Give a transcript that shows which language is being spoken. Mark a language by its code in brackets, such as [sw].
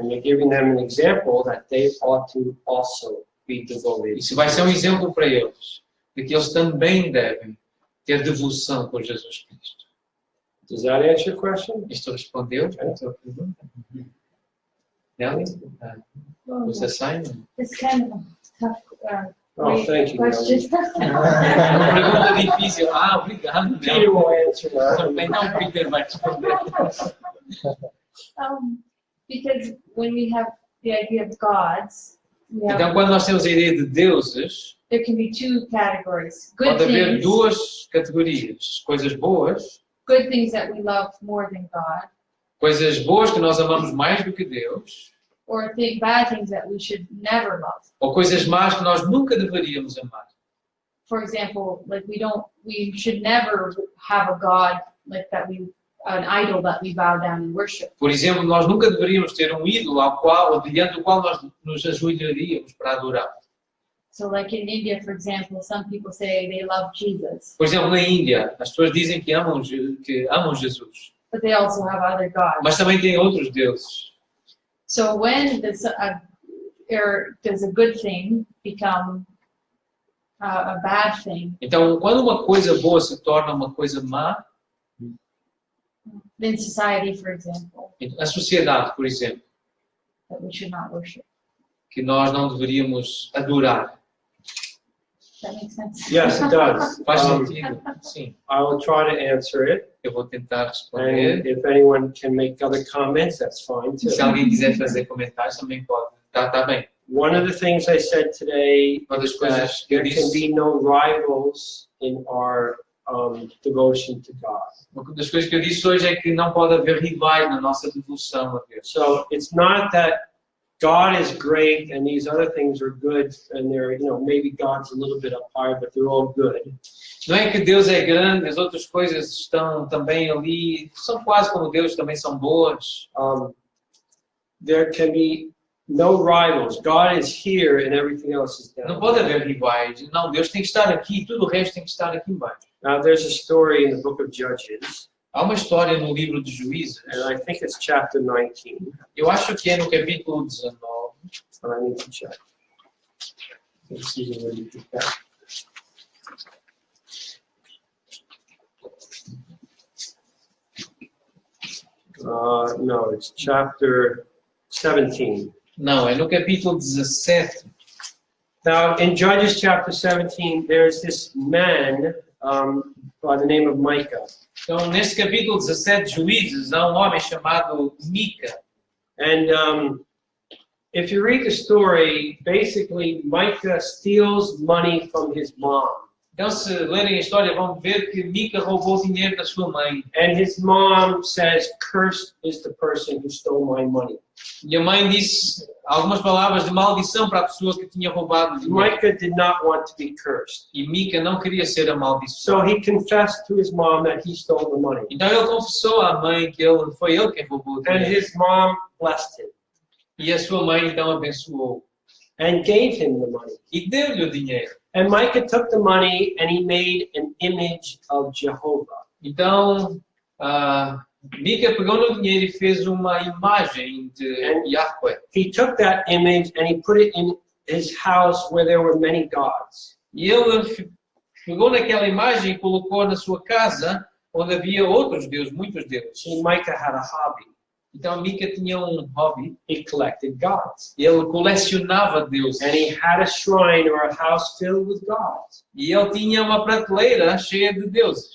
[en] And you're giving them an example that they ought to also be devoted. [pt] Isso vai ser um exemplo para eles, de que eles também devem ter devoção por Jesus Cristo. [en] Does that answer your question? [pt] Isto respondeu a tua pergunta? Nelly? Você sai? [en] It's kind of a tough Oh, thank you. question. [pt] É uma pergunta difícil. Ah, obrigado. [en] Peter will answer that. [pt] Também não, Peter vai responder. [en] Because when we have the idea of gods, we have, [pt] Então, quando nós temos a ideia de deuses, [en] there can be two categories. Good [pt] pode haver [en] things, [pt] duas categorias. Coisas boas, [en] good things that we love more than God, [pt] coisas boas que nós amamos mais do que Deus, [en] or bad things that we should never love. [pt] ou coisas más que nós nunca deveríamos amar. [en] For example, like we should never have a God like that an idol that we bow down and worship. [pt] Por exemplo, nós nunca deveríamos ter um ídolo diante do qual nós nos ajoelharíamos para adorar. [en] So like in India, for example, some people say they love Jesus, [pt] Por exemplo, na Índia, as pessoas dizem que amam Jesus, [en] but they also have other gods. [pt] mas também têm outros deuses. [en] So when does a good thing become a bad thing? [pt] Então, quando uma coisa boa se torna uma coisa má, [en] In society, for example, [pt] a sociedade, por exemplo, [en] that we should not worship. [pt] que nós não deveríamos adorar. [en] That makes sense? Yes, it does. [pt] Faz sentido? Sim. [en] I will try to answer it. [pt] Eu vou tentar responder. [en] And if anyone can make other comments, that's fine too. [pt] Se alguém quiser fazer comentários, também pode. Tá bem. [en] One of the things I said today [pt] Uma das [en] is that [pt] coisas que eu [en] there can [pt] disse, [en] be no rivals in our devotion to God. [pt] uma das coisas que eu disse hoje é que não pode haver rivais na nossa devoção a Deus. [en] So it's not that God is great and these other things are good and they're, maybe God's a little bit up higher, but they're all good. [pt] Não é que Deus é grande, as outras coisas estão também ali, são quase como Deus, também são boas. [en] There can be no rivals. God is here and everything else is [pt] Não [en] down. [pt] pode haver rivais. Não, Deus tem que estar aqui, tudo o resto tem que estar aqui embaixo. [en] Now there's a story in the book of Judges, [pt] Há uma história no livro de Juízes, [en] and I think it's chapter 19, [pt] eu acho que é no capítulo 19, [en] but I need to check. Let's see where you get that. No, it's chapter 17. [pt] não, é no capítulo 17. [en] Now, in Judges chapter 17, there's this man by the name of Micah. [pt] Então, nesse capítulo 17 de Juízes, há um homem chamado Mica. [en] And if you read the story, basically Micah steals money from his mom. [pt] Então, se lerem a história, vão ver que Mica roubou dinheiro da sua mãe. [en] And his mom says, "Cursed is the person who stole my money." [pt] E a mãe disse algumas palavras de maldição para a pessoa que tinha roubado o dinheiro. [en] Micah did not want to be cursed. [pt] E Mica não queria ser amaldiçoado. [en] So he confessed to his mom that he stole the money. [pt] Então ele confessou à mãe que foi ele quem roubou o [en] And [pt] dinheiro. [en] his mom blessed him [pt] E a sua mãe então abençoou. [en] and gave him the money. [pt] E deu-lhe o dinheiro. [en] And Micah took the money and he made an image of Jehovah. [pt] Então, Mica pegou no dinheiro e fez uma imagem de Yahweh. [en] He took that image and he put it in his house where there were many gods. [pt] E ele pegou naquela imagem e colocou na sua casa onde havia outros deuses, muitos deuses. [en] See, Micah had a hobby. [pt] Então Mica tinha um hobby. [en] He collected gods. [pt] Ele colecionava deuses. [en] And he had a shrine or a house filled with gods. [pt] E ele tinha uma prateleira cheia de deuses.